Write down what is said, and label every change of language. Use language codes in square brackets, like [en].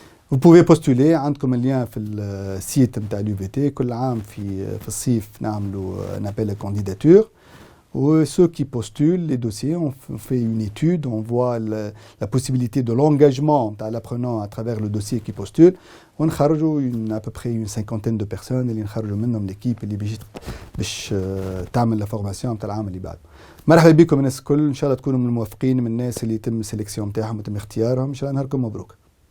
[fr] Vous pouvez postuler [ar] عندكم اللين في السيت نتاع l'UVT كل عام في الصيف نعملوا [fr] un appel à candidature. Ceux qui postulent les dossiers, on fait une étude, on voit la possibilité de l'engagement à l'apprenant à travers le dossier qui postule. On a à peu près une cinquantaine de personnes [ar] اللي نخرجوا منهم [fr] l'équipe [ar] اللي باش تعمل [fr] la formation نتاع العام اللي بعده. [ar] مرحبا بكم الناس الكل، ان شاء الله تكونوا من الموفقين من الناس اللي يتم السلكسيون نتاعهم ويتم اختيارهم، ان شاء الله نهاركم مبروك.